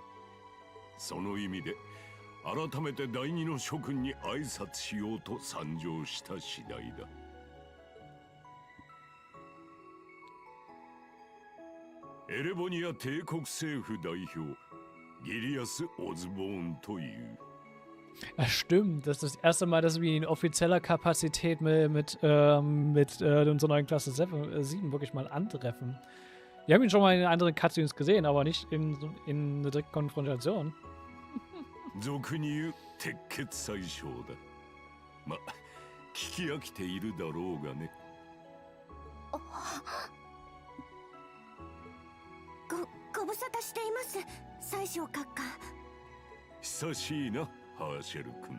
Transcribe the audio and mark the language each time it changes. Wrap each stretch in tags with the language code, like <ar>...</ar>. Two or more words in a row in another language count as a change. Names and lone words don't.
<ja>その意味で改めて第二の諸君に挨拶しようと参上した次第だ。エレボニア帝国政府代表ギリアス・オズボーンという。</ja> <de>Stimmt, das ist das erste Mal, dass wir in offizieller Kapazität mit unserer neuen Klasse 7 wirklich mal antreffen. Wir haben ihn schon mal in anderen Cutscenes gesehen, aber nicht in einer direkten Konfrontation.</de> <ja>俗に言う鉄血宰相だ。ま、聞き飽きているだろうがね。ご無沙汰しています、宰相閣下。久しいな、ハーシェル君。</ja>